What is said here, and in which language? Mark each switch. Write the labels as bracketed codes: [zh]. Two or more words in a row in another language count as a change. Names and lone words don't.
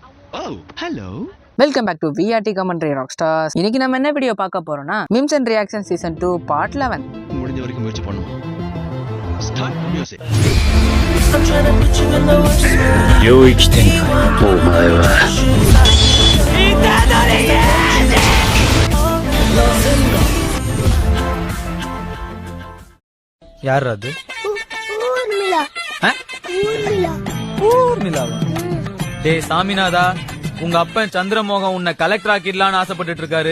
[en] Oh, hello. Welcome back to VRT commentary rock stars. [ta] இன்னைக்கு நம்ம என்ன வீடியோ பார்க்க போறோம்னா [en] memes and reaction season 2 part 11. [ta] முடிஞ்ச வரைக்கும் முயற்சி பண்ணுவோம். [en] Start music. [ja] 領域展開お前は [ta] யார் அது? ஊர்மிளாவா? டேய் சாமிநாதா, உங்க அப்பன் சந்திரமோகன் உன்னை கலெக்டர் ஆக்கிடலான்னு ஆசைப்பட்டு இருக்காரு.